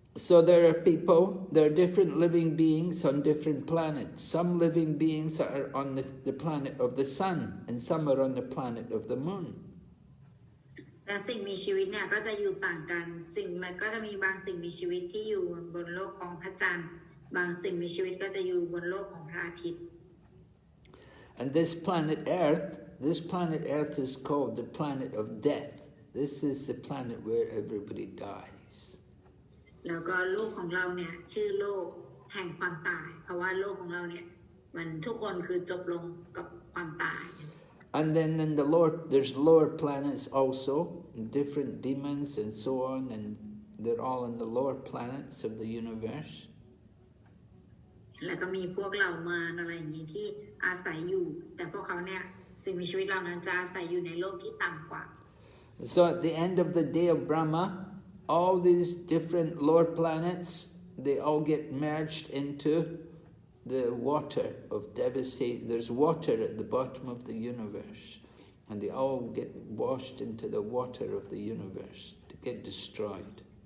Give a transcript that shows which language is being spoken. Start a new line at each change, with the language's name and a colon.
English: So there are different living beings on different planets. Some living beings are on the planet of the sun, and some are on the planet of the moon.
Thai: แต่สิ่งมีชีวิตเนี่ยก็จะอยู่ต่างกันมันก็จะมีบางสิ่งมีชีวิตที่อยู่บนโลกของพระจันทร์บางสิ่งมีชีวิตก็จะอยู่บนโลกของพระอาทิตย์
English: And this planet Earth is called the planet of death. This is the planet where everybody dies.
Thai: แล้วก็โลกของเราเนี่ยชื่อโลกแห่งความตายเพราะว่าโลกของเราเนี่ยมันทุกคนคือจบลงกับความตาย
English: And then in the lower, there's lower planets also, different demons and so on, and they're all in the lower planets of the universe.
Thai: แล้วก็มีพวกเหล่ามารอะไรอย่างนี้ที่อาศัยอยู่แต่พวกเขาเนี่ยสิ่งมีชีวิตเหล่านั้นจะอาศัยอยู่ในโลกที่ต่ำกว่า
English: So at the end of the day of Brahma, all these different lower planets, they all get merged into the water of devastation. There's water at the bottom of the universe, and they all get washed into the water of the universe to get destroyed.